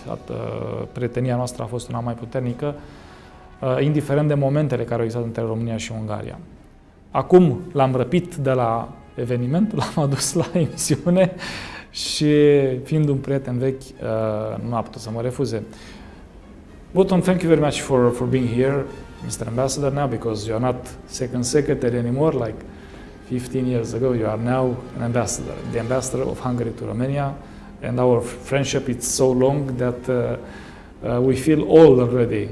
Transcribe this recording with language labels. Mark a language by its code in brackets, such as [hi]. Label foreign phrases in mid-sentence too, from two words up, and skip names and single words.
[ro] Prietenia noastră a fost una mai puternică, indiferent de momentele care au existat între România și Ungaria. Acum l-am răpit de la eveniment, l-am adus la emisiune și, fiind un prieten vechi, nu a putut să mă refuze. [en] Boton, thank you very much for being here, Mr. Ambassador, now, because you are not second secretary anymore, like 15 years ago. You are now an ambassador, the ambassador of Hungary to Romania, and our friendship is so long that we feel old already.